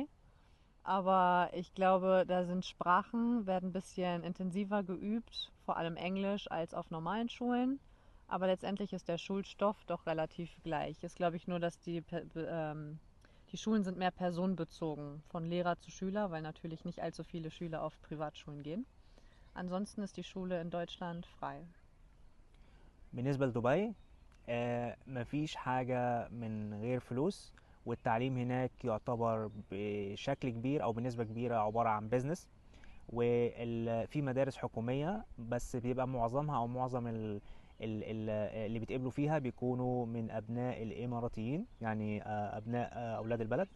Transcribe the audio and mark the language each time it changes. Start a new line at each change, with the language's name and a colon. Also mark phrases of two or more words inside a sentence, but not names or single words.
German: Aber ich glaube, da sind Sprachen, werden ein bisschen intensiver geübt, vor allem Englisch als auf normalen Schulen. Aber letztendlich ist der Schulstoff doch relativ gleich. Ist, glaube ich, nur, dass die Schulen sind mehr personenbezogen, von Lehrer zu Schüler, weil natürlich nicht allzu viele Schüler auf Privatschulen gehen. Ansonsten ist die Schule in Deutschland frei.
Arabic: بالنسبة لدبي مفيش حاجة من غير فلوس، والتعليم هناك يعتبر بشكل كبير أو بنسبة كبيرة عبارة عن بيزنس. وفي مدارس حكومية بس بيبقى معظمها أو معظم اللي بيتقبلوا فيها بيكونوا من أبناء الإماراتيين، يعني أبناء أولاد البلد.